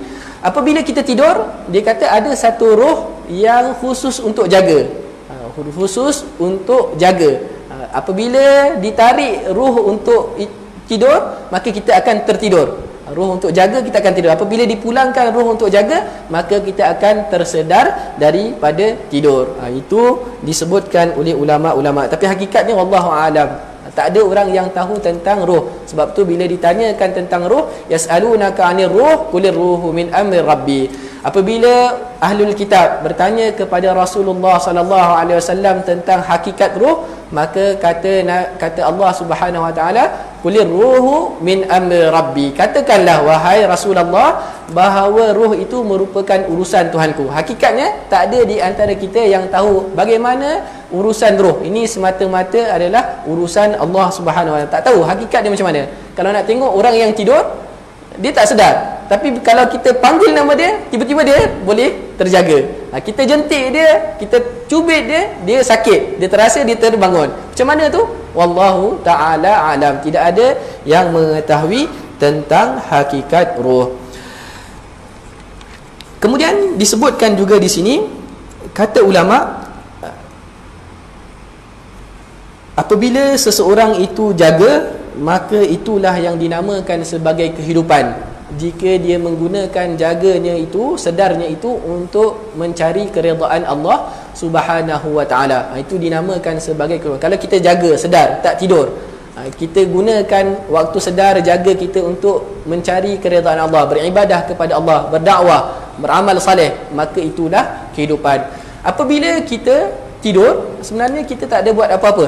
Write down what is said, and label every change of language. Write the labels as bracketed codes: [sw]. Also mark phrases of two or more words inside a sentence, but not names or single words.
[ms] Apabila kita tidur, dia kata ada satu roh yang khusus untuk jaga, apabila ditarik roh untuk tidur, maka kita akan tertidur. Roh untuk jaga, kita akan tidur. Apabila dipulangkan roh untuk jaga, maka kita akan tersedar daripada tidur. Itu disebutkan oleh ulama-ulama. Tapi hakikatnya [ar] والله أعلم, [ms] tak ada orang yang tahu tentang roh. Sebab tu bila ditanyakan tentang roh, [ar] يسألونك عن الروح قل الروح من أمر ربي. [ms] Apabila [ar] أهل الكتاب [ms] bertanya kepada Rasulullah [ar] صلى الله عليه وسلم [ms] tentang hakikat ruh, maka kata Allah [ar] سبحانه وتعالى, "قل الروح من أمر ربي." [ms] Katakanlah wahai Rasulullah bahawa ruh itu merupakan urusan Tuhanku. Hakikatnya tak ada di antara kita yang tahu bagaimana urusan ruh. Ini semata-mata adalah urusan Allah [ar] سبحانه وتعالى. [ms] Tak tahu hakikat dia macam mana. Kalau nak tengok orang yang tidur, dia tak sedar. Tapi kalau kita panggil nama dia, tiba-tiba dia boleh terjaga. Kita jentik dia, kita cubit dia, dia sakit, dia terasa dia terbangun. Macam mana tu? [ar] والله تعالى أعلم. [ms] Tidak ada yang mengetahui tentang hakikat ruh. Kemudian disebutkan juga di sini, kata ulama, apabila seseorang itu jaga, maka itulah yang dinamakan sebagai kehidupan. Jika dia menggunakan jaganya itu, sedarnya itu untuk mencari keredaan Allah [ar] سبحانه وتعالى, [ms] itu dinamakan sebagai kehidupan. Kalau kita jaga sedar, tak tidur, kita gunakan waktu sedar jaga kita untuk mencari keredaan Allah, beribadah kepada Allah, berdakwah, beramal saleh, maka itulah kehidupan. Apabila kita tidur, sebenarnya kita tak ada buat apa-apa.